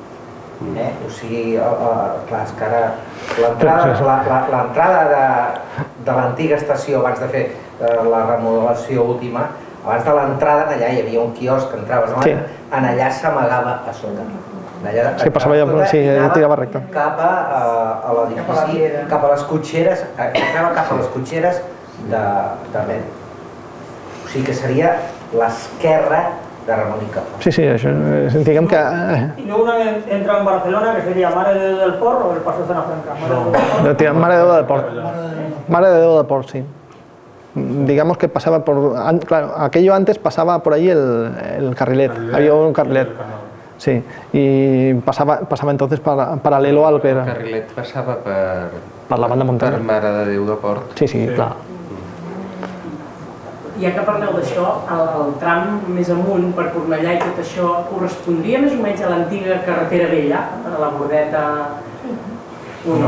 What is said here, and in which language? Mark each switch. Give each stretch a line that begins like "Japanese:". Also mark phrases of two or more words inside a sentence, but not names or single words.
Catalan: O sigui, clar, és que ara l'entrada de l'antiga estació abans de fer la remodelació última, abans de l'entrada allà hi havia un quiosc que entraves en allà s'amagava a sota. Sí, passava allà, sí, tirava recte. Cap a l'edifici, cap a les cotxeres, entrava cap a les cotxeres de Mèrit. O sigui que seria l'esquerra de Ramón y Cajal. Sí, això, diguem que...
Spanish: Y luego una vez entra en Barcelona, que sería Mare de Déu del Port o el Paseo Zona Franca. Mare de Déu del Port. Mare de Déu del Port, sí. Digamos que pasaba por... Claro, aquello antes pasaba por ahí el carrilet. Había un carrilet. Sí, y pasaba entonces paralelo al que era...
Catalan: El carrilet passava per la banda muntanya. Per Mare de Déu del Port. Sí, clar. Ja que parleu d'això, el tram més amunt, per Cornellà i tot això, correspondria més o menys a l'antiga carretera vella, a la Bordeta? No.